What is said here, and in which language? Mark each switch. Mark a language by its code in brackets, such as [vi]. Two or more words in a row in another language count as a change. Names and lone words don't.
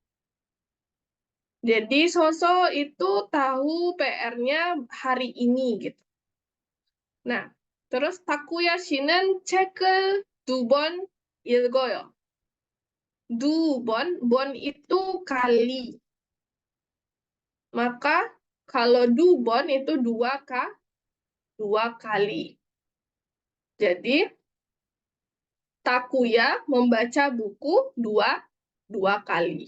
[id] Jadi Soso itu tahu PR-nya hari ini gitu. Nah, terus Takuya Shinen [ko] 책을 2번 읽어요. [id] 2번, bon itu kali. Maka kalau 2번 itu dua kali. Jadi Takuya membaca buku dua kali.